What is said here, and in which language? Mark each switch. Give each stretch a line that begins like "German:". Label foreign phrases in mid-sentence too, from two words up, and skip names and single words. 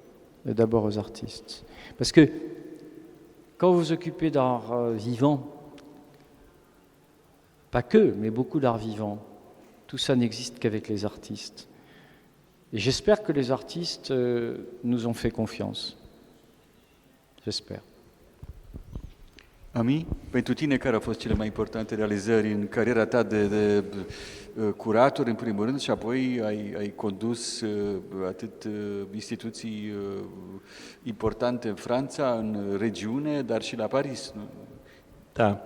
French: Parce que quand vous vous occupez d'art vivant, pas que, mais beaucoup d'art vivant, tout ça n'existe qu'avec les artistes. Et j'espère que les artistes nous ont fait confiance. J'espère.
Romanian: Ami, pentru tine care au fost cele mai importante realizări în cariera ta de curator, în primul rând, și apoi ai condus atât instituții importante în Franța, în regiune, dar și la Paris, nu? Da.